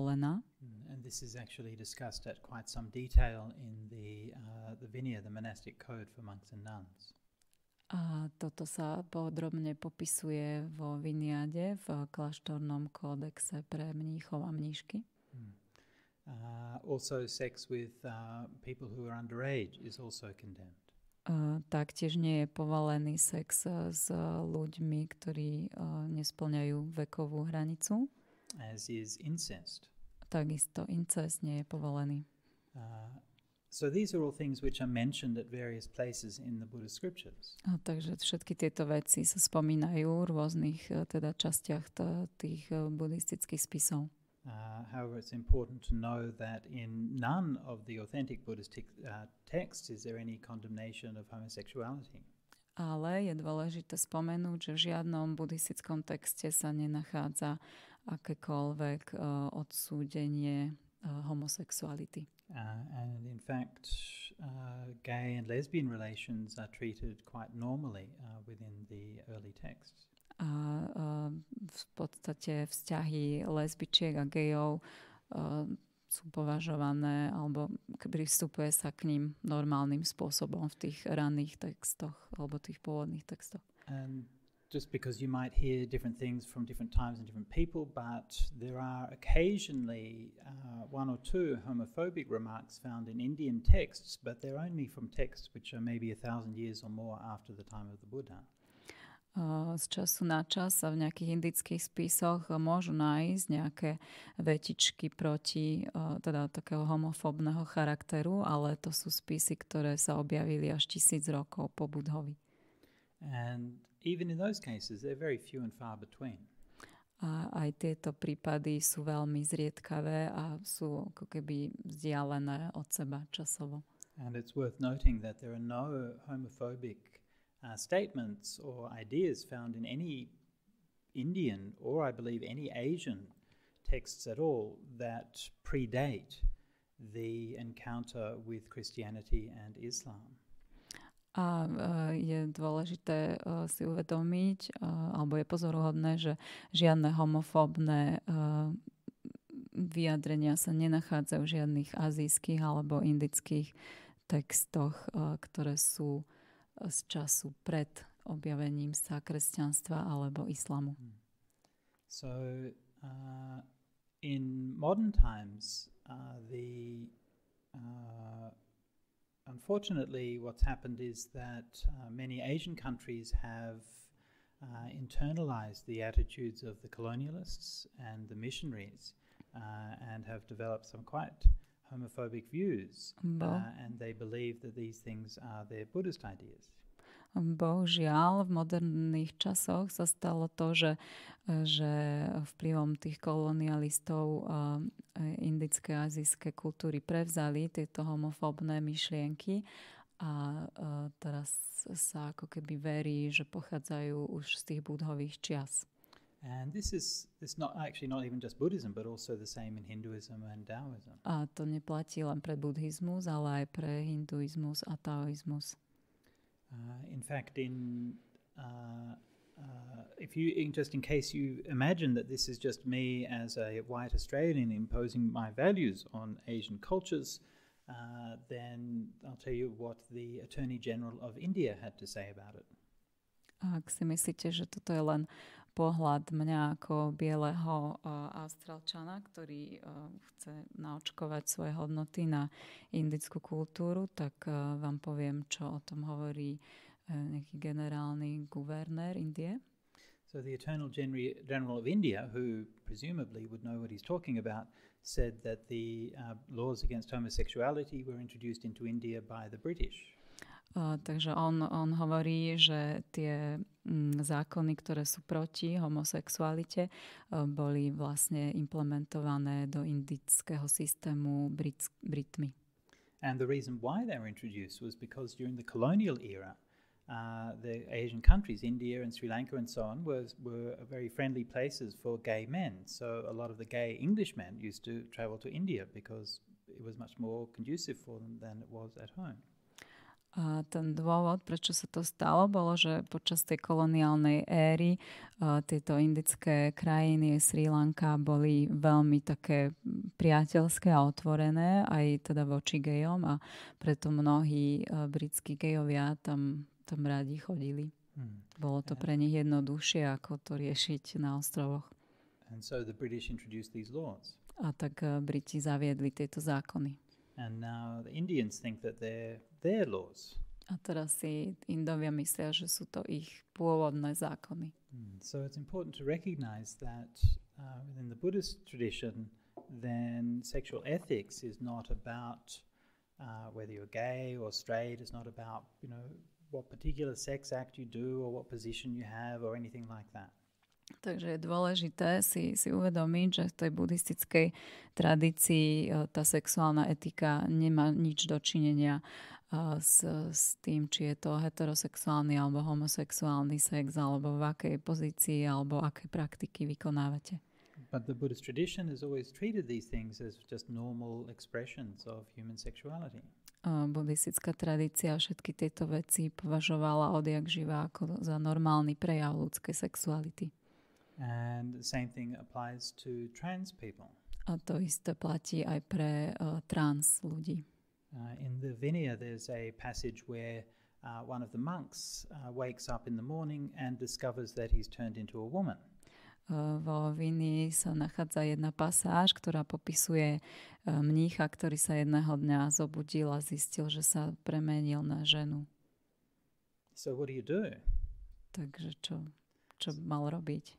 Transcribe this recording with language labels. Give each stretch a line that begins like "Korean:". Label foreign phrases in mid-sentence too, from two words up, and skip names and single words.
English: And this is actually discussed at quite some detail in the the Vinaya, the monastic code for monks and nuns.
Slovak: A toto sa podrobne popisuje vo Viniade, v kláštornom kódexe pre mníchov a mníšky.
English: Also sex with people who are underage is also condemned.
Slovak: Taktiež nie je povolený sex s ľuďmi, ktorí nesplňajú vekovú hranicu.
English: As is incest.
Slovak: Takisto incest nie je povolený.
English: So these are all things which are mentioned at various places in the Buddhist scriptures.
Slovak: Takže všetky tieto veci sa spomínajú v rôznych teda častiach tých buddhistických spisov.
English: However, it's important to know that in none of the authentic Buddhist texts is there any condemnation of homosexuality.
Slovak: Ale je dôležité spomenúť, že v žiadnom buddhistickom texte sa nenachádza akékoľvek odsúdenie homosexuality.
English: And in fact, gay and lesbian relations are treated quite normally within the early texts.
Slovak: A v podstate vzťahy lesbičiek a gejov sú považované, alebo pristupuje sa k ním normálnym spôsobom v tých ranných textoch alebo tých pôvodných textoch.
English: And just because you might hear different things from different times and different people, but there are occasionally one or two homophobic remarks found in Indian texts, but they're only from texts which are maybe 1,000 years or more after the time of the Buddha.
Slovak: Z času na čas sa v nejakých indických spisoch môžu nájsť nejaké vetičky proti teda takého homofóbneho charakteru, ale to sú spisy, ktoré sa objavili až 1000 rokov po Budhovi.
English: And even in those cases, they're very few and far between.
Slovak: A aj tieto prípady sú veľmi zriedkavé a sú ako keby vzdialené od seba časovo.
English: And it's worth noting that there are no homophobic statements or ideas found in any Indian or I believe any Asian texts at all that predate the encounter with Christianity and Islam.
Slovak: A je dôležité si uvedomiť, alebo je pozoruhodné, že žiadne homofóbne vyjadrenia sa nenachádzajú v žiadnych azijských alebo indických textoch, ktoré sú z času pred objavením sa kresťanstva alebo islamu.
English: So in modern times unfortunately what's happened is that many Asian countries have internalized the attitudes of the colonialists and the missionaries and have developed some quite homophobic views, and they believe that these things are their Buddhist ideas.
Slovak: Bohužiaľ, v moderných časoch sa stalo to, že vplyvom tých kolonialistov indické a azijské kultúry prevzali tieto homofóbne myšlienky a teraz sa ako keby verí, že pochádzajú už z tých budhových čias.
English: And this is not even just Buddhism, but also the same in Hinduism and Taoism.
Slovak: A to neplatí len pre buddhizmus, ale aj pre hinduizmus a taoizmus.
English: In fact, in case you imagine that this is just me as a white Australian imposing my values on Asian cultures, then I'll tell you what the Attorney General of India had to say about it.
Slovak: Ak si myslíte, že toto je len pohľad mňa ako bieleho Austrálčana, ktorý chce naočkovať svoje hodnoty na indickú kultúru, tak vám poviem, čo o tom hovorí nejaký generálny guvernér Indie.
English: So the Attorney General of India, who presumably would know what he's talking about, said that the laws against homosexuality were introduced into India by the British.
Slovak: Takže on hovorí, že tie zákony, ktoré sú proti homosexualite, boli vlastne implementované do indického systému Britmi.
English: And the reason why they were introduced was because during the colonial era, the Asian countries, India and Sri Lanka and so on, were very friendly places for gay men. So a lot of the gay Englishmen used to travel to India because it was much more conducive for them than it was at home.
Slovak: A ten dôvod, prečo sa to stalo, bolo, že počas tej koloniálnej éry tieto indické krajiny, Srí Lanka, boli veľmi také priateľské a otvorené, aj teda voči gejom, a preto mnohí britskí gejovia tam radi chodili. Bolo to pre nich jednoduchšie, ako to riešiť na ostrovoch.
English: And so the British introduced these laws.
Slovak: A tak Briti zaviedli tieto zákony.
English: And now the Indians think that they're their laws.
Slovak: A teraz si Indovia myslia, že sú to ich pôvodné zákony.
English: So it's important to recognize that within the Buddhist tradition, then sexual ethics is not about whether you're gay or straight. It's not about, what particular sex act you do or what position you have or anything like that.
Slovak: Takže je dôležité si uvedomiť, že v tej buddhistickej tradícii tá sexuálna etika nemá nič dočinenia s tým, či je to heterosexuálny alebo homosexuálny sex, alebo v akej pozícii alebo aké praktiky vykonávate.
English: But the Buddhist tradition has always treated these things as just normal expressions of human sexuality.
Slovak: Buddhistická tradícia všetky tieto veci považovala odjak živa ako za normálny prejav ľudskej sexuality.
English: And the same thing applies to trans people.
Slovak: A to isté platí aj pre trans ľudí.
English: In the Vinaya there's a passage where one of the monks wakes up in the morning and discovers that he's turned into a woman.
Slovak: Vo Vinii sa nachádza jedna pasáž, ktorá popisuje mnícha, ktorý sa jedného dňa zobudil a zistil, že sa premenil na ženu.
English: So what do you do?
Slovak: Takže čo mal robiť?